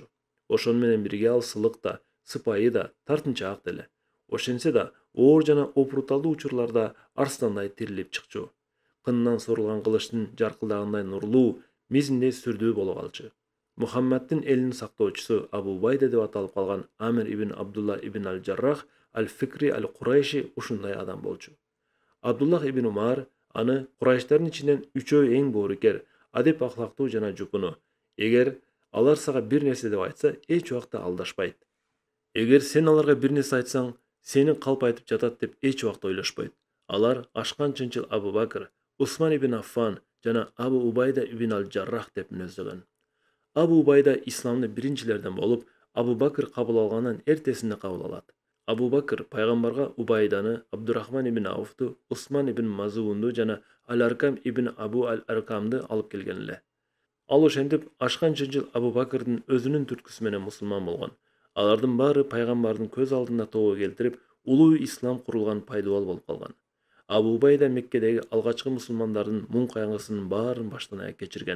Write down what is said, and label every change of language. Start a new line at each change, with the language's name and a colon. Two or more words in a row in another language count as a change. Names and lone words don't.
Kyrgyz: Ошону менен бирге ал сылык да, сыпайы да, тартынчаак деле. Ошентсе да, оор жана опуруталдуу учурларда арстандай тирилип чыкчу. Кынынан сорулган кылычтын жаркылдагандай нурлуу, мизиндей сүрдүү боло калчу. Мухаммаддын элинин сактоочусу Абу Убайда деп аталып калган Амир ибн Абдулла ибн аль-Жаррах аль-Фикри аль-Курайши ушундай адам болчу. Абдуллах ибн Умар аны Курайштардын ичинен үчөө эң боорукер, адеп ахлактуу жана жупуну. Эгер алар сага бир нерсе деп айтса, эч убакта алдашпайт. Эгер сен аларга бир нерсе айтсаң, сени калп айтып жатат деп эч убакта ойлошпойт. Алар ашкан чынчыл Абу Бакр, Усман ибн Аффан жана Абу Убайда ибн аль-Жаррах деп мүнөздөгөн. Абу Убайда исламды биринчилерден болуп, Абу Бакр кабыл алгандан эртесинде кабыл алат. Абу Бакр пайгамбарга Убайданы, Абдурахман ибн Ауфту, Усман ибн Мазунду жана Аль-Аркам ибн Абу Аль-Аркамды алып келген эле. Ал ошентип ашкан чынчыл Абу Бакрдын өзүнүн түрткүсү менен мусулман болгон. Алардын баары пайгамбардын көз алдында тобо келтирип, улуу ислам курулган пайдубал болуп калган. Абу Убайда Меккедеги алгачкы мусулмандардын муң кайгысынын баарын баштан аяк кечирген.